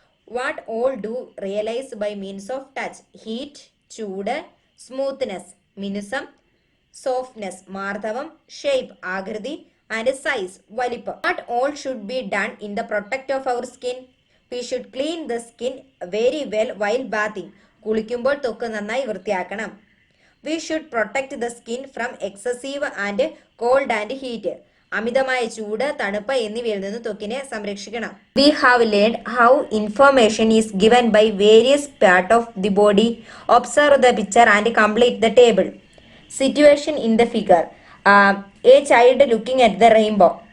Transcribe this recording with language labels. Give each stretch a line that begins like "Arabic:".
English: What all do realise by means of touch? Heat, ചൂട്, smoothness, മിനുസം, softness, മാർദ്ദവം, shape, ആകൃതി, ആൻഡ് സൈസ്, വലിപ്പം. What all should be done in the protect of our skin? We should clean the skin very well while bathing.
Malayalam: കുളിക്കുമ്പോൾ ത്വക്ക് നന്നായി വൃത്തിയാക്കണം.
English: We should protect the skin from excessive and cold and heat.
Malayalam: അമിതമായ ചൂട്, തണുപ്പ് എന്നിവയിൽ നിന്ന് ത്വക്കിനെ സംരക്ഷിക്കണം.
English: We have learned how information is given by various parts of the body. Observe the picture and complete the table. Situation in the figure. A child looking at the rainbow.